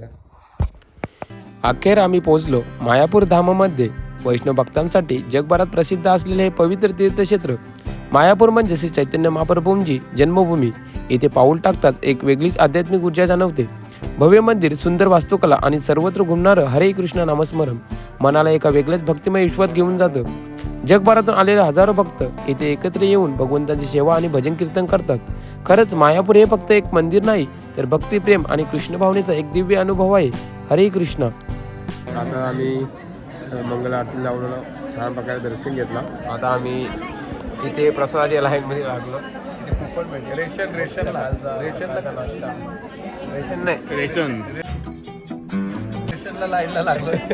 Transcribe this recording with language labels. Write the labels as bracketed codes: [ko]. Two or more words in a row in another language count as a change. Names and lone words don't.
[mr] अखेर आम्ही पोहोचलो मायापूर धामामध्ये. वैष्णव भक्तांसाठी जगभरात प्रसिद्ध असलेले हे पवित्र तीर्थक्षेत्र मायापूर म्हणजे श्री चैतन्य महाप्रभूंची जन्मभूमी. येथे पाऊल टाकताच एक वेगळीच आध्यात्मिक ऊर्जा जाणवते. भव्य मंदिर, सुंदर वास्तुकला आणि सर्वत्र घुमणारं हरे कृष्ण नामस्मरण मनाला एका वेगळ्याच भक्तिमय विश्वात घेऊन जातं. जगभरातून आलेले हजारो भक्त येथे एकत्र येऊन भगवंताची सेवा आणि भजन कीर्तन करतात. खरंच मायापूर हे फक्त एक मंदिर नाही, तर भक्तिप्रेम आणि कृष्ण भावनेचा एक दिव्य अनुभव आहे. हरे कृष्ण. आता आम्ही मंगल आरती लावलेला छान प्रकारे दर्शन घेतला. आता आम्ही इथे प्रसादाच्या लाईनमध्ये लागलो. इथे कुपन भेटले. रेशन रेशनला लाईनला लागलो.